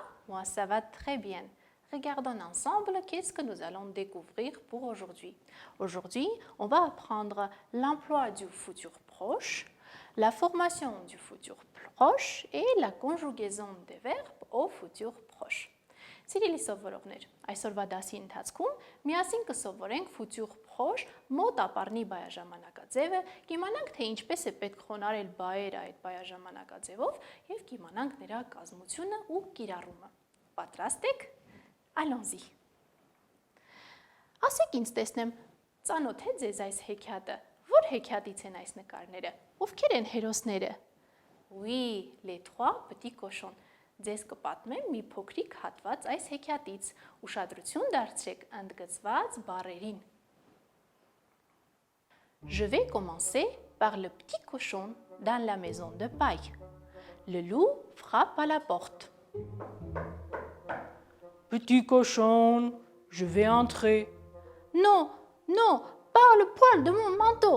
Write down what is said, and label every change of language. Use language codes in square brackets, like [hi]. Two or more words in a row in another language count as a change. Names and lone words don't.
[fr] Moi ça va très bien. Regardons ensemble qu'est-ce que nous allons découvrir pour aujourd'hui. Aujourd'hui, on va apprendre l'emploi du futur proche, la formation du futur proche et la conjugaison des verbes au futur proche. [hy] Սիրելի սովորողներ, այսօրվա դասի ընթացքում միասին կսովորենք [fr] futur proche [hy] մոտ ապառնի բայաժամանակաձևը, կիմանանք թե ինչպես է պետք խոնարհել բայերը այդ բայաժամանակաձևով եւ կիմանանք նրա կազմությունը ու կիրառումը։ Պատրաստ եք? [fr] Allons-y. [hy] Ասեք ինձ տեսնեմ, ծանոթ է ձեզ այս հեքիաթը։ Որ հեքիաթից են այս նկարները։ Ովքեր են հերոսները։ [fr] Oui, les trois petits cochons. [hy] Ձեզ կպատմեմ մի փոքրիկ հատված այս հեքիաթից, ուշադրություն դարձրեք ընդգծված բառերին։ [fr] Je vais commencer par le petit cochon dans la maison de paille. Le loup frappe à la porte. Petit cochon, je vais entrer. Non, non, pas le poil de mon manteau.